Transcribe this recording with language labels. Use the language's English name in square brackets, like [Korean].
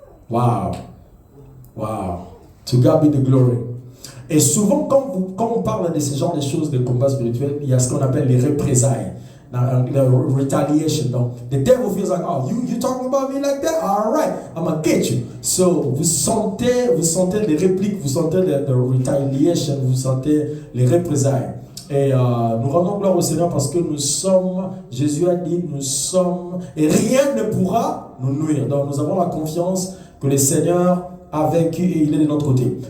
[English] Wow. Wow. To God be the glory. [French] Et souvent, quand on parle de ce genre de choses, de combat spirituel, il y a ce qu'on appelle les représailles. [English] The retaliation. Donc, the devil feels like, oh, you talking about me like that? All right, I'm gonna get you. [French] So, vous sentez les répliques, vous sentez [English] the retaliation, [French] vous sentez les représailles. Et nous rendons gloire au Seigneur parce que nous sommes, Jésus a dit, nous sommes, et rien ne pourra nous nuire. Donc, nous avons la confiance que le Seigneur a vaincu et il est de notre côté.